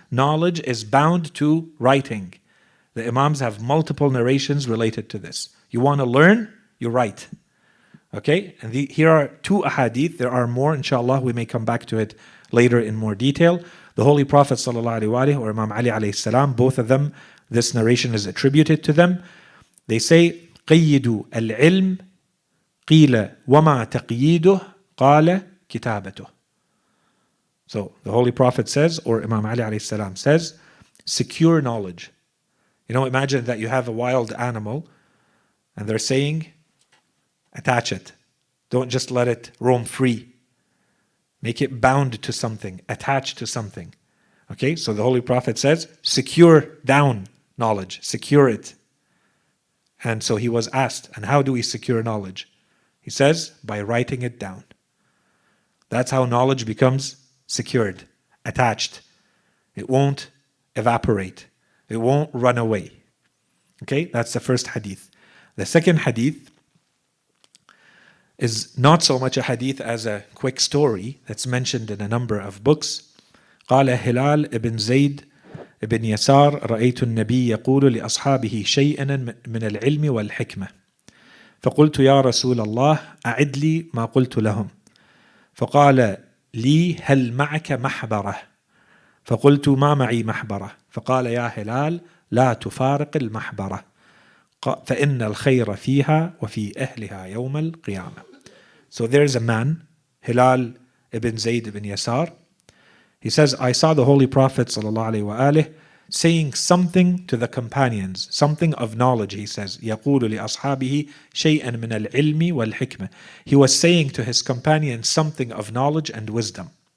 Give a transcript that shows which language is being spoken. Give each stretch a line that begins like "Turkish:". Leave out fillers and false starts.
English: Knowledge is bound to writing. The Imams have multiple narrations related to this. You want to learn, you write. Okay? And here are two ahadith. There are more, inshallah. We may come back to it later in more detail. The Holy Prophet ﷺ or Imam Ali alayhi salam, both of them, this narration is attributed to them. They say,
Arabic: قَيِّدُوا الْعِلْمِ قِيلَ وَمَا تَقْيِيدُهُ قَالَ كِتَابَتُهُ.
English: So the Holy Prophet says, or Imam Ali alayhi salam says, secure knowledge. You know, imagine that you have a wild animal and they're saying, attach it. Don't just let it roam free. Make it bound to something, attached to something. Okay, so the Holy Prophet says, secure down knowledge, secure it. And so he was asked, and how do we secure knowledge? He says, by writing it down. That's how knowledge becomes secured, attached. It won't evaporate. It won't run away. Okay, that's the first hadith. The second hadith is not so much a hadith as a quick story that's mentioned in a number of books.
Arabic: قال هلال ابن زيد ابن يسار رأيت النبي يقول لأصحابه شيئا من العلم والحكمة فقلت يا رسول الله أعد لي ما قلت لهم فقال لي هل معك محبرة فقلت ما معي محبرة فقال يا هلال لا تفارق المحبرة فإن الخير فيها وفي أهلها يوم القيامة.
English: So there's a man, Hilal ibn Zayd ibn Yasar. He says, I saw the Holy Prophet ﷺ saying something to the companions, something of knowledge, he says.
Arabic: يَقُولُ لِأَصْحَابِهِ شَيْئًا مِنَ الْعِلْمِ وَالْحِكْمَةِ.
English: He was saying to his companions something of knowledge and wisdom.